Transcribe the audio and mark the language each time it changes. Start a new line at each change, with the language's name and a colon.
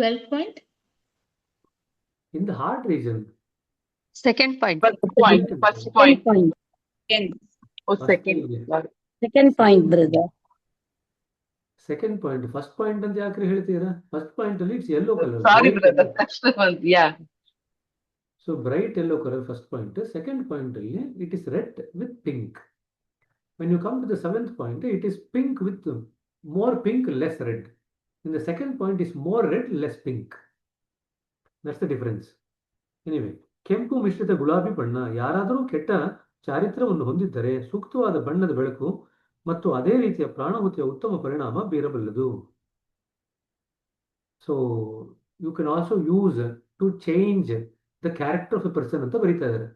English: Point. In the heart region. Second point. First point. First point. Second. Oh, First second.
Kannada: ಇದೆ.
English: Second point, brother. Second point. First point
Kannada: ಅಂತ ಯಾಕ್ರಿ ಹೇಳ್ತೀರಾ?
English: First point ಅಲ್ಲಿ it's yellow color. Sorry, bright brother. yellow. That's the one. Yeah. So bright yellow color first point. Second point ಅಲ್ಲಿ it is red with pink. When you come to the seventh point, it is pink with more pink, less red. In the second point is more red, less pink. That's the difference.
Kannada: Anyway, ಕೆಂಪು ಮಿಶ್ರಿತ ಗುಲಾಬಿ ಬಣ್ಣ ಯಾರಾದರೂ ಕೆಟ್ಟ ಚಾರಿತ್ರ್ಯವನ್ನು ಹೊಂದಿದ್ದರೆ ಸೂಕ್ತವಾದ ಬಣ್ಣದ ಬೆಳಕು ಮತ್ತು ಅದೇ ರೀತಿಯ ಪ್ರಾಣಹುತಿಯ ಉತ್ತಮ ಪರಿಣಾಮ ಬೀರಬಲ್ಲದು.
English: so you can also use to change the character of a person
Kannada: ಅಂತ ಬರೀತಾ ಇದ್ದಾರೆ.